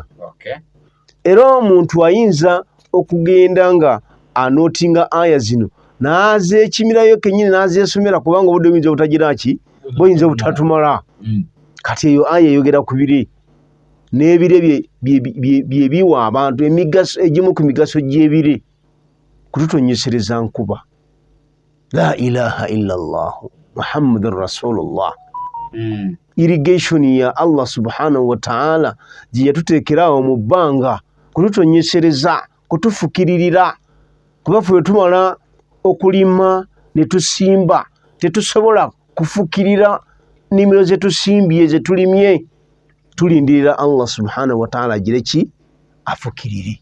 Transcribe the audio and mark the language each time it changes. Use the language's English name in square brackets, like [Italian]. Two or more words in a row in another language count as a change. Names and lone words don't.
[Ganda] Era omuntu ayinza okugenda nga anootinga aya zino n'azeekimirayo kennyini n'azeesomera, kubanga obudde buyinza obutagira ki buyinza obutatumala. Kati eyo aya eyogera ku biri, n'ebire bye biwa abantu emigaso, egimu ku migaso gy'ebire kututonyesereza nkuba. [Arabic] لا إله إلا الله محمد رسول الله. [Ganda] Irrigation ya Allah [Arabic] سبحانه وتعالى [Ganda] gye yatuteekerawo mu bbanga kututonyesereza, kutufukiririra, kuba ffe tumala okulima ne tusimba tetusobola kufukirira nnimiro ze tusimbye ze tulimye, tulindirira Allah [Arabic] سبحانه وتعالى [Ganda] agire ki afukirire.